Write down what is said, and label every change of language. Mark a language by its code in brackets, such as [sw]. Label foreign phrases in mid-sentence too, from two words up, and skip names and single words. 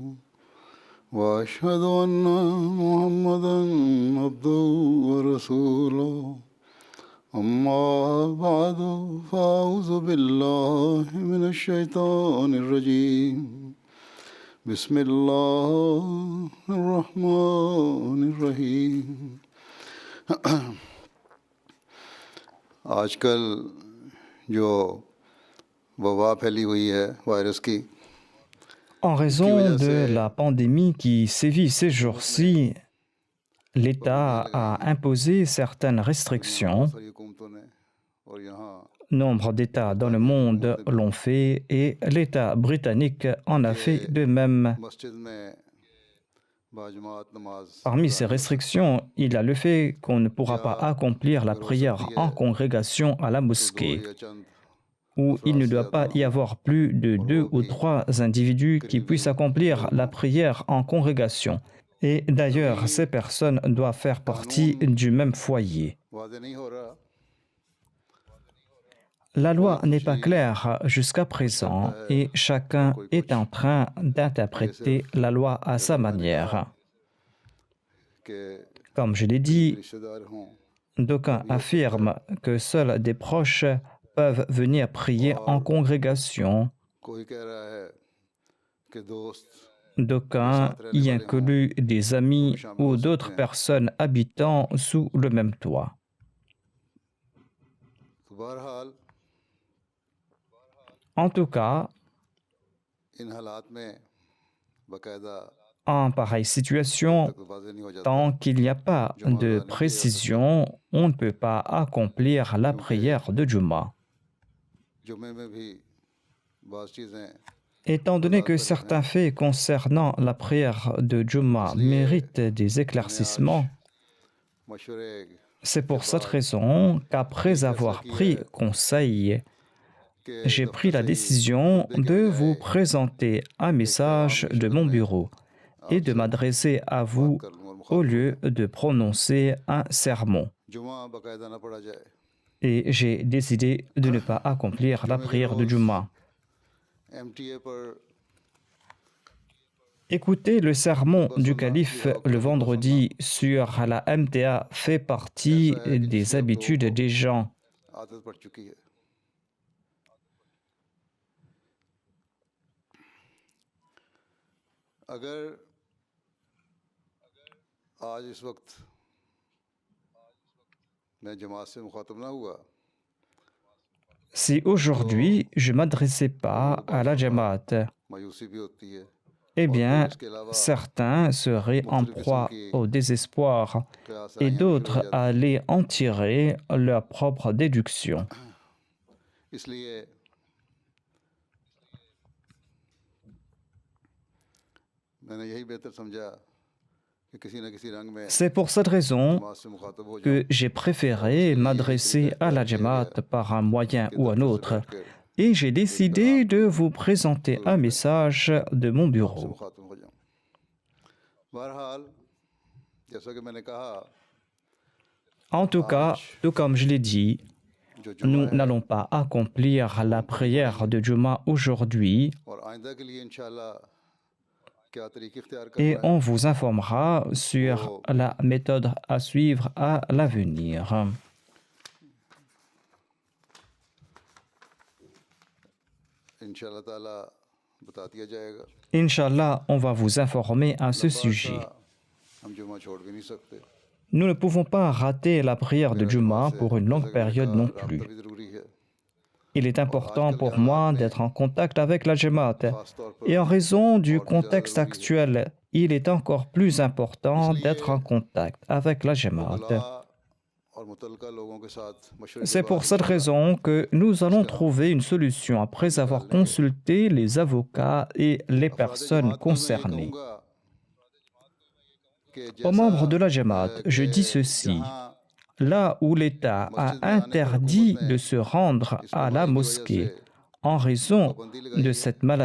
[ar] وأشهد أن محمدا عبده ورسوله أما بعد فأعوذ بالله من الشيطان الرجيم بسم الله الرحمن الرحيم [ur] آجکل جو وبا پھیلی ہوئی ہے وائرس کی [fr] En raison de la pandémie qui sévit ces jours-ci, l'État a imposé certaines restrictions. [ur] ساری حکومتوں نے اور یہاں [fr] Nombre d'États dans le monde l'ont fait et l'État britannique en a fait de même. [ur] مسجد میں باجماعت نماز [fr] Parmi ces restrictions, il y a le fait qu'on ne pourra pas accomplir la prière en congrégation à la mosquée, [ur] یا چند [fr] où il ne doit pas y avoir plus de 2 ou 3 individus qui puissent accomplir la prière en congrégation. Et d'ailleurs, ces personnes doivent faire partie du même foyer. [ur] واضح نہیں ہو رہا [fr] La loi n'est pas claire jusqu'à présent et chacun est en train d'interpréter la loi à sa manière. [ur] कि [fr] Comme je l'ai dit, [ur] رشتہ دار ہوں [fr] d'aucuns affirment que seuls des proches peuvent venir prier en congrégation. [ur] کوئی کہہ رہا ہے کہ دوست [fr] D'aucuns y incluent des amis ou d'autres personnes habitant sous le même toit. [ur] تو بہرحال [fr] En tout cas, [ur] ان حالات میں باقاعدہ [fr] en pareille situation, [ur] تک واضح نہیں ہو جاتا [fr] tant qu'il n'y a pas de précision, on ne peut pas accomplir la prière de Juma. [ur] جمعے میں بھی بعض چیزیں [fr] Étant donné que certains faits concernant la prière de Juma méritent des éclaircissements, [ur] मशवरे [fr] c'est pour cette raison qu'après avoir pris conseil, [ur] के [fr] j'ai pris la décision de vous présenter un message de mon bureau et de m'adresser à vous [ur] کر لوں اور [fr] au lieu de prononcer un sermon. [ur] جمعہ باقاعدہ نہ پڑھا جائے [fr] Et j'ai décidé de ne pas accomplir la prière de Juma. [ur] MTA पर [fr] Écouter le sermon du calife le vendredi sur la MTA fait partie des habitudes des gens. [ur] عادت پڑ چکی ہے اگر آج اس وقت میں جماعت سے مخاطب نہ ہوا [fr] Si aujourd'hui je ne m'adressais pas à la Jamaat, [ur] مایوسی بھی ہوتی ہے [fr] eh bien, [ur] اس کے علاوہ [fr] certains seraient en proie au désespoir [ur] कयास [fr] et d'autres allaient en tirer leur propre déduction. [ur] اس لیے میں نے یہی بہتر سمجھا کہ کسی نہ کسی رنگ میں [fr] C'est pour cette raison [ur] جماعت سے مخاطب ہو جاؤں [fr] que j'ai préféré m'adresser à la Jamaat par un moyen ou un autre. Et j'ai décidé de vous présenter un message de mon [ur] से [fr] bureau. [ur] مخاطب ہو جاؤں بہرحال جیسا کہ میں نے کہا [fr] En tout cas, tout comme je l'ai dit, [ur] जो [fr] nous [ur] جمعہ ہے [fr] n'allons pas accomplir la prière de Juma aujourd'hui [ur] اور آئندہ کے لیے ان شاء اللہ کیا طریقے اختیار [fr] et [ur] کرنا ہے [fr] on vous informera sur la méthode à suivre à l'avenir. [ar] إن شاء الله تعالى [ur] بتا دیا جائے گا [fr] Inch'Allah, on va vous informer à ce sujet. [ur] ہم جمعہ چھوڑ بھی نہیں سکتے [fr] Nous ne pouvons pas rater la prière de Juma pour une longue période non plus. [ur] بھی ضروری ہے [fr] Il est important pour moi d'être en contact avec la Jamaat. [ur] خاص طور [fr] Et en raison du contexte actuel, il est encore plus important d'être en contact avec la Jamaat. [ur] پر اور متعلقہ لوگوں کے ساتھ مشورے [fr] C'est pour cette raison que nous allons trouver une solution après avoir consulté les avocats et les personnes concernées. Aux membres de la Jamaat, je dis ceci. Là où l'État a interdit de se rendre à la mosquée en raison de cette maladie,